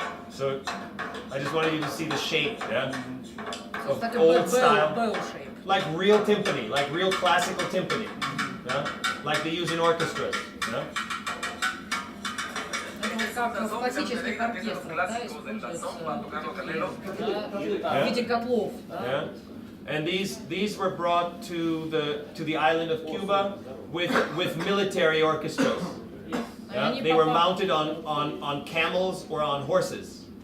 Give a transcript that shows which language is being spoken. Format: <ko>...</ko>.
<en>So, I just wanted you to see the shape, yeah, of Like a old style, bow shape. like real timpani, like real classical timpani, yeah, like they use in orchestras, yeah.</en> <ru>Это как в классических оркестрах, да, используются в виде котлов, да.</ru> <en>Yeah. And these were brought to the island of Cuba with military orchestras. Yeah? They were mounted on camels or on horses.</en>